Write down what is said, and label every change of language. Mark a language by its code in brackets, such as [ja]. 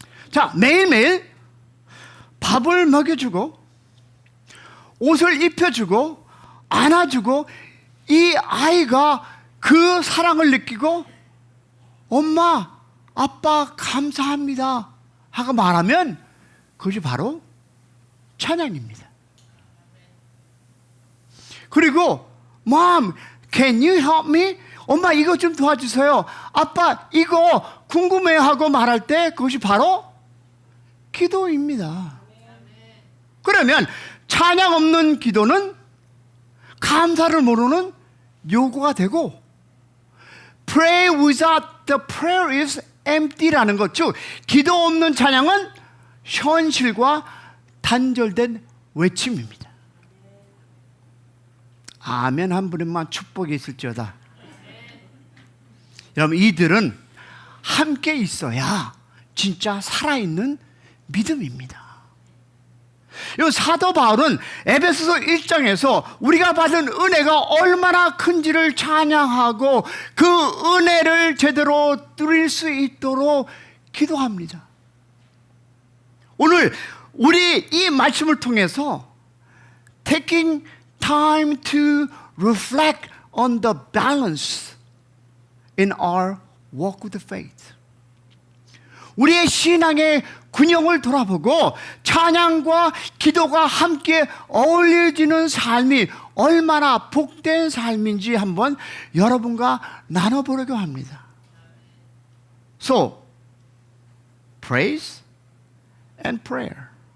[ko] 자, 매일매일 밥을 먹여주고 옷을 입혀주고 안아주고 이 아이가 그 사랑을 느끼고 엄마, 아빠 감사합니다 하고 말하면 그것이 바로 찬양입니다. 그리고 [en] Mom, can you help me? [ko] 엄마 이거 좀 도와주세요. 아빠 이거 궁금해 하고 말할 때 그것이 바로 기도입니다. 그러면 찬양 없는 기도는 감사를 모르는 요구가 되고 [en] Pray without the prayer is empty [ko] 라는 것, 즉 기도 없는 찬양은 현실과 단절된 외침입니다. 아멘 한 분만 축복이 있을지어다. 여러분, 이들은 함께 있어야 진짜 살아있는 믿음입니다. 이 사도 바울은 에베소서 1장에서 우리가 받은 은혜가 얼마나 큰지를 찬양하고 그 은혜를 제대로 누릴 수 있도록 기도합니다. 오늘 우리 이 말씀을 통해서 [en] taking time to reflect on the balance in our walk with the faith. [ko] 우리의 신앙의 균형을 돌아보고 찬양과 기도가 함께 어울려지는 삶이 얼마나 복된 삶인지 한번 여러분과 나눠보려고 합니다. [en] So, praise and prayer.